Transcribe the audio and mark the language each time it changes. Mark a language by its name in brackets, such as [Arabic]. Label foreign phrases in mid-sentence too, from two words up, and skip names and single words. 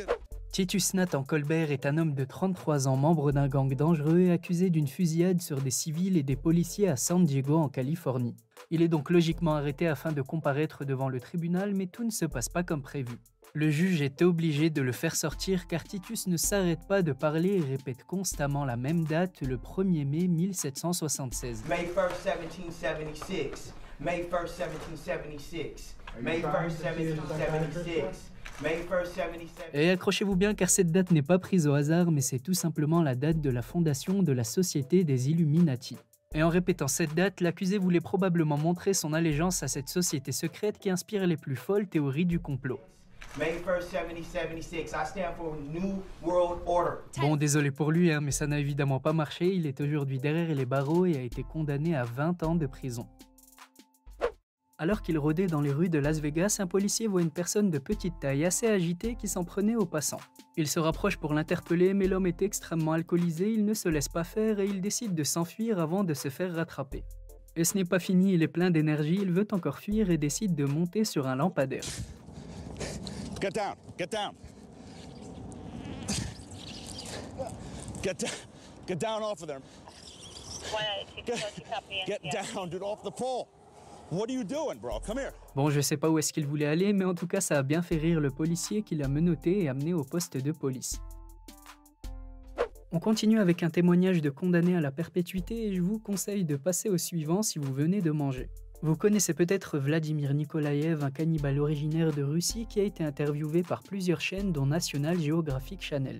[French] Titus Nathan Colbert est un homme de 33 ans, membre d'un gang dangereux et accusé d'une fusillade sur des civils et des policiers à San Diego en Californie. Il est donc logiquement arrêté afin de comparaître devant le tribunal, mais tout ne se passe pas comme prévu. Le juge est obligé de le faire sortir car Titus ne s'arrête pas de parler et répète constamment la même date, le 1er mai 1776. [English] May 1st, 1776. May 1st, 1776. May 1st, 1776. May 1st, 1776. [French] Et accrochez-vous bien car cette date n'est pas prise au hasard, mais c'est tout simplement la date de la fondation de la Société des Illuminati. Et en répétant cette date, l'accusé voulait probablement montrer son allégeance à cette société secrète qui inspire les plus folles théories du complot. [English] May 1st, 1776. I stand for New World Order. [French] Bon, désolé pour lui, mais ça n'a évidemment pas marché, il est aujourd'hui derrière les barreaux et a été condamné à 20 ans de prison. Alors qu'il rôdait dans les rues de Las Vegas, un policier voit une personne de petite taille assez agitée qui s'en prenait aux passants. Il se rapproche pour l'interpeller, mais l'homme est extrêmement alcoolisé, il ne se laisse pas faire et il décide de s'enfuir avant de se faire rattraper. Et ce n'est pas fini, il est plein d'énergie, il veut encore fuir et décide de monter sur un lampadaire. [English] Get down, get down. Get down off of them. Get down, dude, off the pole. What are you doing, bro? Come here. [French] Bon, je sais pas où est-ce qu'il voulait aller, mais en tout cas, ça a bien fait rire le policier qui l'a menotté et amené au poste de police. On continue avec un témoignage de condamné à la perpétuité et je vous conseille de passer au suivant si vous venez de manger. Vous connaissez peut-être Vladimir Nikolaev, un cannibale originaire de Russie qui a été interviewé par plusieurs chaînes dont National Geographic Channel.